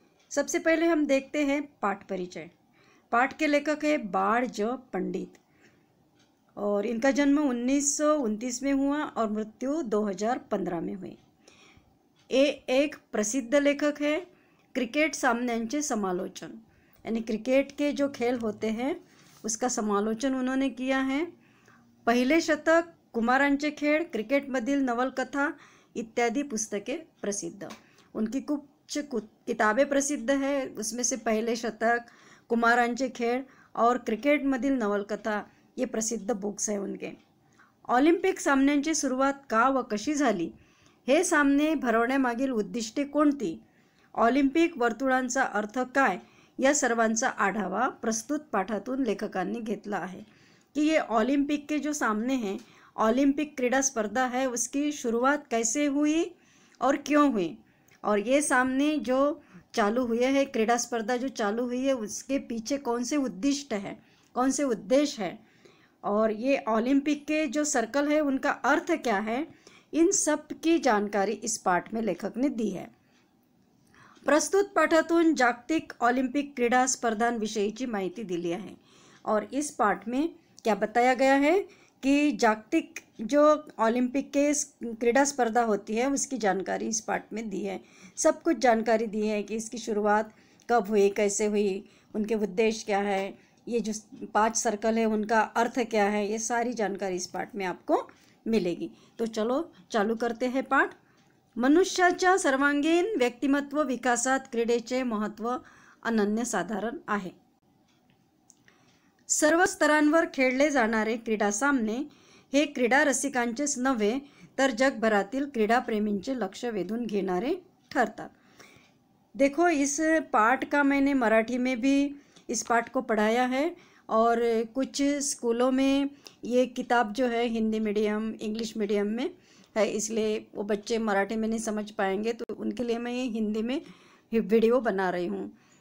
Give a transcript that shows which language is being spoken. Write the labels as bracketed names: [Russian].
[Hindi] सबसे पहले हम देखते हैं पाठ परिचय। पाठ के लेखक है बाळ ज पंडित और इनका जन्म 1929 में हुआ और मृत्यु 2015 में हुई। ये एक प्रसिद्ध लेखक है। [Marathi] क्रिकेट सामन्यांचे समालोचन [Hindi] यानी क्रिकेट के जो खेल होते हैं उसका समालोचन उन्होंने किया है। [Marathi] पहिले शतक, कुमारांचे खेळ, क्रिकेटमधील नवलकथा [Hindi] इत्यादि पुस्तकें प्रसिद्ध। उनकी कुछ किताबें प्रसिद्ध है, उसमें से पहिले शतक, कुमारांचे खेळ और क्रिकेटमधील नवलकथा ये प्रसिद्ध बुक्स हैं उनके। [Marathi] ऑलिम्पिक सामन्यांची सुरुवात का व कशी झाली, हे सामने भरवण्यामागील उद्दिष्टे कोणती, ऑलिम्पिक वर्तुळांचा अर्थ काय, या सर्वांचा आढावा प्रस्तुत पाठातून लेखकांनी घेतला है। [Hindi] कि ये ओलंपिक के जो सामने हैं, ओलंपिक क्रीड़ा स्पर्धा है, उसकी शुरुआत कैसे हुई और क्यों हुई, और ये सामने जो चालू हुए हैं, क्रीड़ा स्पर्धा जो चालू हुई है उसके पीछे कौन से उद्दिष्ट है, कौन से उद्देश्य है, और ये ओलंपिक के जो सर्कल है उनका अर्थ क्या है, इन सब की जानकारी इस पाठ में लेखक ने दी है। [Marathi] प्रस्तुत पाठातून जागतिक ऑलिम्पिक क्रीडा स्पर्धांविषयीची माहिती दिली आहे [Hindi] और इस पाठ में क्या बताया गया है कि जागतिक जो ओलंपिक के क्रीड़ा स्पर्धा होती है उसकी जानकारी इस पाठ में दी है। सब कुछ जानकारी दी है कि इसकी शुरुआत कब हुई, कैसे हुई, उनके उद्देश्य क्या है, ये जो 5 सर्कल है उनका अर्थ क्या है, ये सारी जानकारी इस पाठ में आपको मिलेगी। तो चलो चालू करते हैं पाठ। [Marathi] मनुष्याच्या सर्वांगीण व्यक्तिमत्व विकासात क्रीडेचे महत्त्व अनन्यसाधारण आहे। सर्व स्तरांवर खेळले जाणारे क्रीडा सामने हे क्रीडा रसिकांचेच नव्हे तर जगभरातील क्रीडाप्रेमींचे लक्ष वेधून घेणारे ठरतात। [Hindi] देखो, इस पाठ का मैंने मराठी में भी इस पाठ को पढ़ाया है और कुछ स्कूलों में ये किताब जो है हिंदी मीडियम, इंग्लिश मीडियम में है, इसलिए वो बच्चे मराठी में नहीं समझ पाएंगे, तो उनके लिए मैं ये हिंदी में वीडियो बना रही हूँ।